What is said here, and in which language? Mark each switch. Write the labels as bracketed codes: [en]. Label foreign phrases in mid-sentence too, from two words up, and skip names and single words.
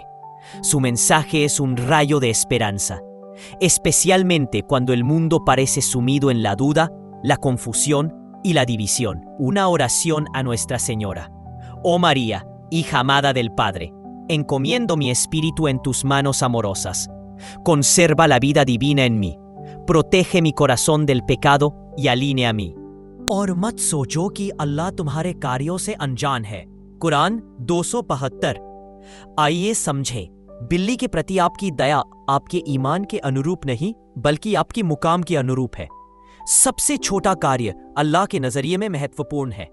[es] Su mensaje es un rayo de esperanza, especialmente cuando el mundo parece sumido en la duda, la confusión y la división. Una oración a Nuestra Señora. Oh María, hija amada del Padre, encomiendo mi espíritu en tus manos amorosas. Conserva la vida divina en mí, protege mi corazón del pecado y alinea a mí. [hi] और मत सोचो कि अल्लाह तुम्हारे कार्यों से अनजान है। कुरान 272। आइए समझें, बिल्ली के प्रति आपकी दया आपके ईमान के अनुरूप नहीं बल्कि आपकी मुकाम के अनुरूप है। सबसे छोटा कार्य अल्लाह के नजरिए में महत्वपूर्ण है।